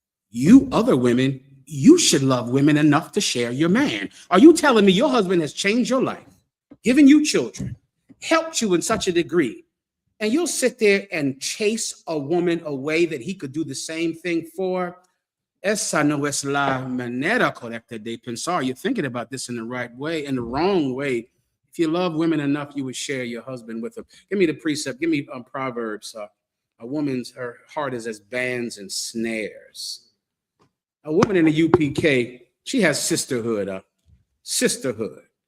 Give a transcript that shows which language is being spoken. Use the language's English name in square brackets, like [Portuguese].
[English] You other women, you should love women enough to share your man. Are you telling me your husband has changed your life, given you children, helped you in such a degree, and you'll sit there and chase a woman away that he could do the same thing for? [Spanish] Esa no es la manera correcta de pensar. [English] You're thinking about this in the right way, in the wrong way. If you love women enough, you would share your husband with them. Give me the precept. Give me Proverbs. A woman's, her heart is as bands and snares. A woman in the U.P.K, she has sisterhood. Sisterhood.